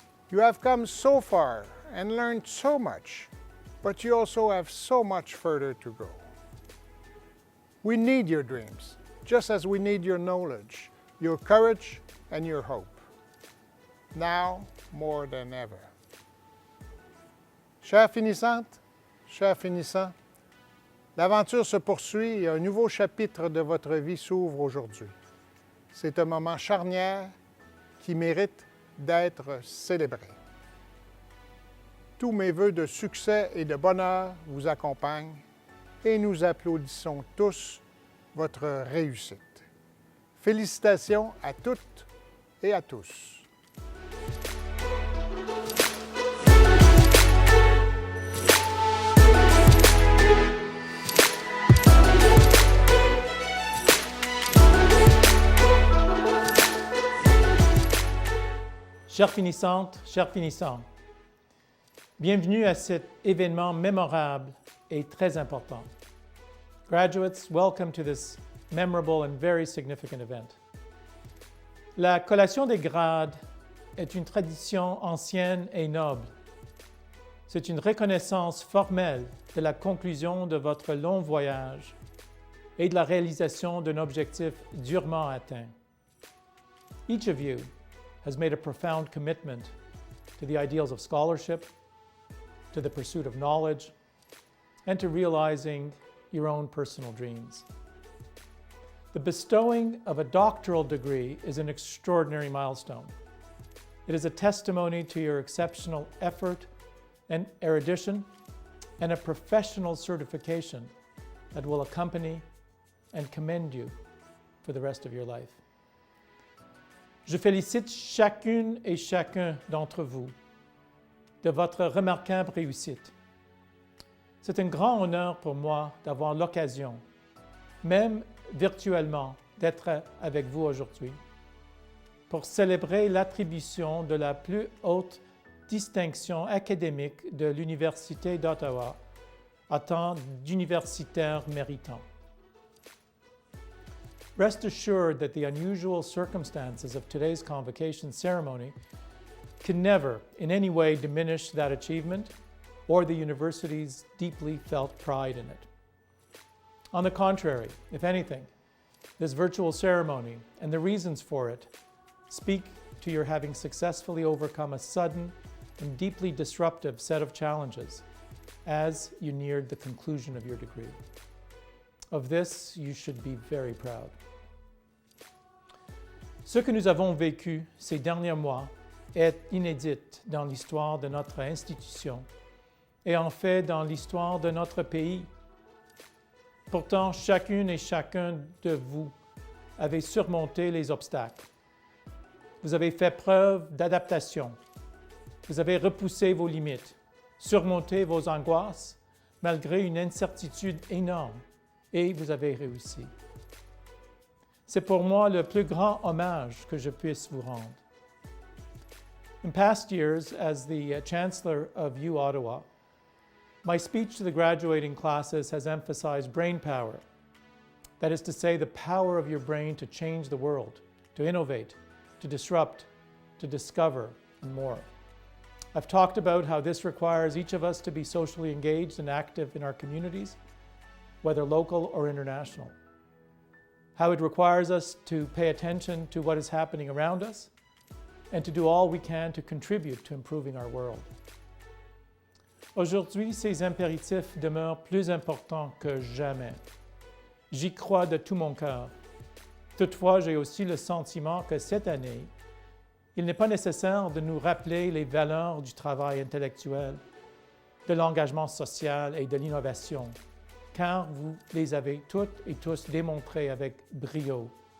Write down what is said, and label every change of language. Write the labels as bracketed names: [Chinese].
[English] You have come so far and learned so much, but you also have so much further to go. We need your dreams, just as we need your knowledge, your courage, and your hope. Now more than ever. [French] Chères finissantes, chers finissants, l'aventure se poursuit et un nouveau chapitre de votre vie s'ouvre aujourd'hui. C'est un moment charnière qui mérite d'être célébré. Tous mes vœux de succès et de bonheur vous accompagnent et nous applaudissons tous votre réussite. Félicitations à toutes et à tous. Chères finissantes, chers finissants, bienvenue à cet événement mémorable et très important. [English] Graduates, welcome to this memorable and very significant event. [French] La collation des grades est une tradition ancienne et noble. C'est une reconnaissance formelle de la conclusion de votre long voyage et de la réalisation d'un objectif durement atteint. [English] Each of you has made a profound commitment to the ideals of scholarship, to the pursuit of knowledge, and to realizing your own personal dreams. The bestowing of a doctoral degree is an extraordinary milestone. It is a testimony to your exceptional effort and erudition and a professional certification that will accompany and commend you for the rest of your life. [French] Je félicite chacune et chacun d'entre vous de votre remarquable réussite. C'est un grand honneur pour moi d'avoir l'occasion, même virtuellement, d'être avec vous aujourd'hui pour célébrer l'attribution de la plus haute distinction académique de l'Université d'Ottawa à tant d'universitaires méritants. [English] Rest assured that the unusual circumstances of today's convocation ceremony can never in any way diminish that achievement or the university's deeply felt pride in it. On the contrary, if anything, this virtual ceremony and the reasons for it speak to your having successfully overcome a sudden and deeply disruptive set of challenges as you neared the conclusion of your degree. Of this, you should be very proud. [French] Ce que nous avons vécu ces derniers mois est inédit dans l'histoire de notre institution et en fait dans l'histoire de notre pays. Pourtant, chacune et chacun de vous avez surmonté les obstacles. Vous avez fait preuve d'adaptation. Vous avez repoussé vos limites, surmonté vos angoisses, malgré une incertitude énorme, et vous avez réussi. C'est pour moi le plus grand hommage que je puisse vous rendre. [English] In past years, as the Chancellor of uOttawa, my speech to the graduating classes has emphasized brain power. That is to say, the power of your brain to change the world, to innovate, to disrupt, to discover, and more. I've talked about how this requires each of us to be socially engaged and active in our communities, whether local or international. How it requires us to pay attention to what is happening around us and to do all we can to contribute to improving our world. [French] Aujourd'hui, ces impératifs demeurent plus importants que jamais. J'y crois de tout mon cœur. Toutefois, j'ai aussi le sentiment que cette année, il n'est pas nécessaire de nous rappeler les valeurs du travail intellectuel, de l'engagement social et de l'innovation, car vous les avez toutes et tous démontrées avec brio.